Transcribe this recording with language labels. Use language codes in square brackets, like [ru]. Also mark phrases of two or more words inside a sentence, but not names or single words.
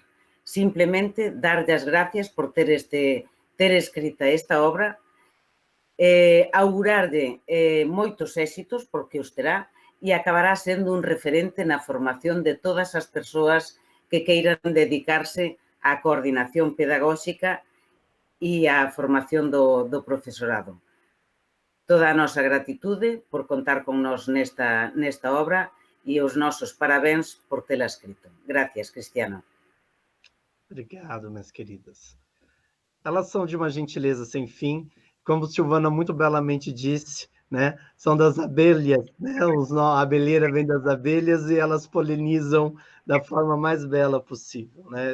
[gl] Simplemente darlle as gracias por ter escrita esta obra, augurarlle moitos éxitos, porque os terá, e acabará sendo un referente na formación de todas as persoas que queiran dedicarse á coordinación pedagóxica e á formación do profesorado. Toda a nosa gratitude por contar con nós nesta obra e os nosos parabéns por tela escrito. Gracias, Cristiano. [pt] Obrigado, minhas queridas. Elas são de uma gentileza sem fim, como Silvana muito belamente disse, né? São das abelhas, né? A abelheira vem das abelhas e elas polinizam da forma mais bela possível, né?